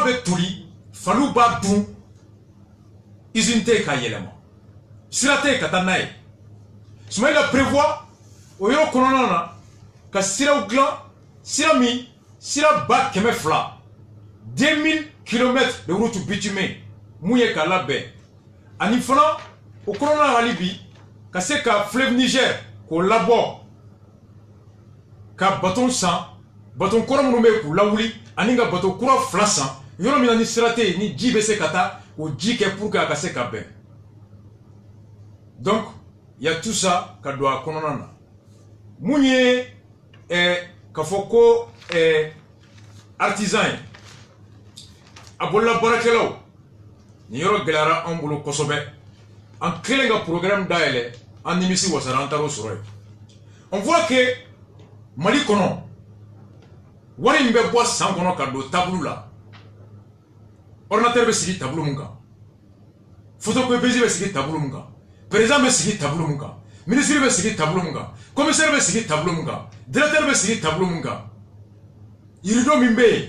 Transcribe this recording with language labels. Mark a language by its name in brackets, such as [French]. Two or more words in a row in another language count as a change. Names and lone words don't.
[Bambara] bɛ toli faliw b'a dun usine tɛ yen k'a yɛlɛma sira tɛ yen ka taa n'a ye Soumaïla prévoit o yɔrɔ kɔnɔna na ka siraw dilan sira 200,000 2000 [French] km de route bitumée [Bambara] mun ye k'a labɛn ani fana o kɔnɔna na hali bi ka se ka fleuve Niger k'o labɔ ka bateau san bateau kɔrɔ minnu bɛ k'u lawuli ani ka bateau kura 2 san yɔrɔ min na ni sira tɛ yen ni ji bɛ se ka taa o ji kɛ [French] pour que [Bambara] a ka se ka bɛn [French] donc il y a tout ça [Bambara] ka don a kɔnɔna na mun ye ka fɔ ko artisan ye a bolola baarakɛlaw ni yɔrɔ gɛlɛyara an bolo kosɛbɛ an kɛlen ka programme dayɛlɛ an nimisi wasara an taara o sɔrɔ yen [French] on voit que [Bambara] Mali kɔnɔ wari min bɛ bɔ san kɔnɔ ka don tableau la ordinateur bɛ sigi tableau mun kan photocopieuse bɛ sigi tableau mun kan président bɛ sigi tableau mun kan ministre bɛ sigi tableau mun kan commissaire bɛ sigi tableau mun kan directeur be sigi tableau mun kan yirido min be